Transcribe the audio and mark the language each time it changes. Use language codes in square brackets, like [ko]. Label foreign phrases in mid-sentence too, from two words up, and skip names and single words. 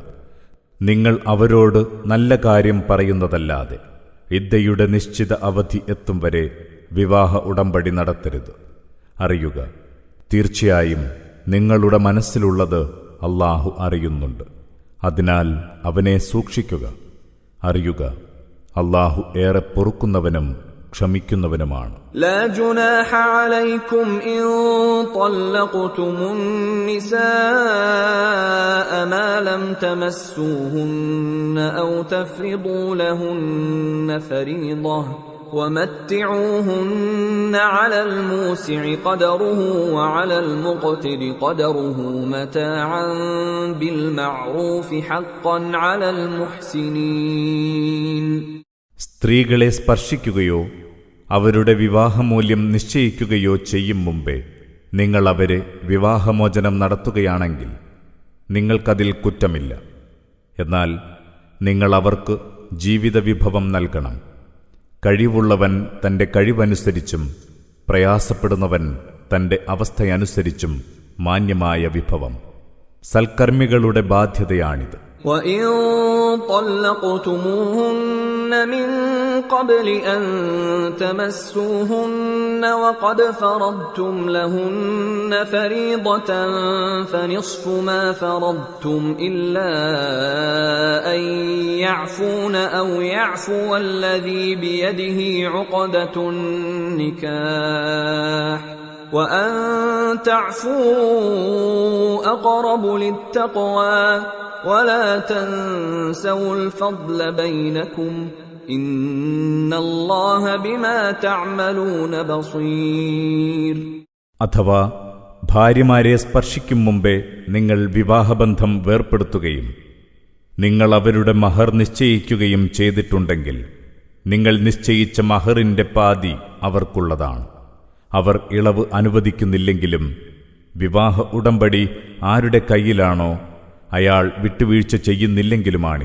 [ml] നിങ്ങൾ അവരോട് നല്ല കാര്യം പറയുന്നതല്ലാതെ ഇദ്ദയുടെ നിശ്ചിത അവധി എത്തും വരെ വിവാഹ ഉടമ്പടി നടത്തരുത്. അറിയുക, തീർച്ചയായും നിങ്ങളുടെ മനസ്സിലുള്ളത് അല്ലാഹു അറിയുന്നുണ്ട്. അതിനാൽ അവനെ സൂക്ഷിക്കുക. അറിയുക, അല്ലാഹു ഏറെ പൊറുക്കുന്നവനും ക്ഷമിക്കുന്നവനുമാണ്. [ar] لا جناح عليكم إن طلقتم النساء ما لم تمسوهن أو تفرضوا لهن فريضة ومتعوهن على الموسع قدره وعلى المقتر قدره متاعا بالمعروف حقا على المحسنين. [ml] സ്ത്രീകളെ സ്പർശിക്കുകയോ അവരുടെ വിവാഹമൂല്യം നിശ്ചയിക്കുകയോ ചെയ്യും മുമ്പേ നിങ്ങൾ അവരെ വിവാഹമോചനം നടത്തുകയാണെങ്കിൽ നിങ്ങൾക്കതിൽ കുറ്റമില്ല. എന്നാൽ നിങ്ങൾ അവർക്ക് ജീവിതവിഭവം നൽകണം. കഴിവുള്ളവൻ തന്റെ കഴിവനുസരിച്ചും പ്രയാസപ്പെടുന്നവൻ തന്റെ അവസ്ഥയനുസരിച്ചും മാന്യമായ വിഭവം. സൽക്കർമ്മികളുടെ ബാധ്യതയാണിത്. [ar] وَإِن طَلَّقْتُمُوهُنَّ مِن قَبْلِ أَن تَمَسُّوهُنَّ وَقَدْ فَرَضْتُمْ لَهُنَّ فَرِيضَةً فَنِصْفُ مَا فَرَضْتُمْ إِلَّا أَن يَعْفُونَ أَوْ يَعْفُوَ الَّذِي بِيَدِهِ عُقْدَةُ النِّكَاحِ وَأَن تَعْفُوا أَقْرَبُ لِلتَّقْوَى وَلَا تَنْسَوُا الْفَضْلَ بَيْنَكُمْ إِنَّ اللَّهَ بِمَا تَعْمَلُونَ بَصِيرٌ. [ml] അഥവാ ഭാര്യമാരെ സ്പർശിക്കും മുമ്പേ നിങ്ങൾ വിവാഹബന്ധം വേർപ്പെടുത്തുകയും നിങ്ങൾ അവരുടെ മഹർ നിശ്ചയിക്കുകയും ചെയ്തിട്ടുണ്ടെങ്കിൽ നിങ്ങൾ നിശ്ചയിച്ച മഹറിന്റെ പാതി അവർക്കുള്ളതാണ്. അവർ ഇളവ് അനുവദിക്കുന്നില്ലെങ്കിലും വിവാഹ ഉടമ്പടി ആരുടെ കയ്യിലാണോ അയാൾ വിട്ടുവീഴ്ച ചെയ്യുന്നില്ലെങ്കിലുമാണിത്.